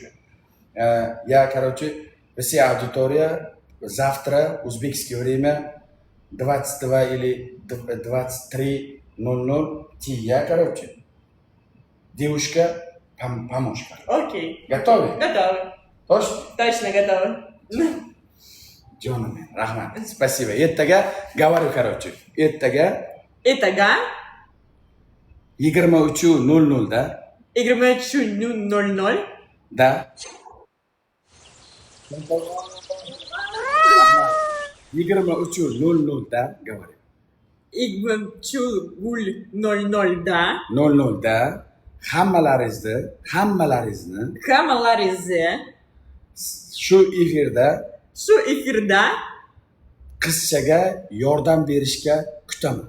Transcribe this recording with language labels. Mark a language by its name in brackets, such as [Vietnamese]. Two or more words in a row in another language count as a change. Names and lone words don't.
[Russian] Я, короче, вся аудитория, завтра, узбекское время, 22 или 23:00, я, короче, девушка, помощь. Окей. Готовы? Готовы. Точно? Точно готовы. [Uzbek] Jonim, rahmat. [Russian] Спасибо. [Uzbek] Ertaga, [Russian] говорю, короче, [Uzbek] ertaga [Russian] Итого, [Uzbek] 23:00 da? 23:00. [Russian] Да. 23:00 da, говорю. [Uzbek] 23:00'da 00 da hammalaringizni hammalarizni shu efirda shu efirda qizchaga yordam berishga kutaman.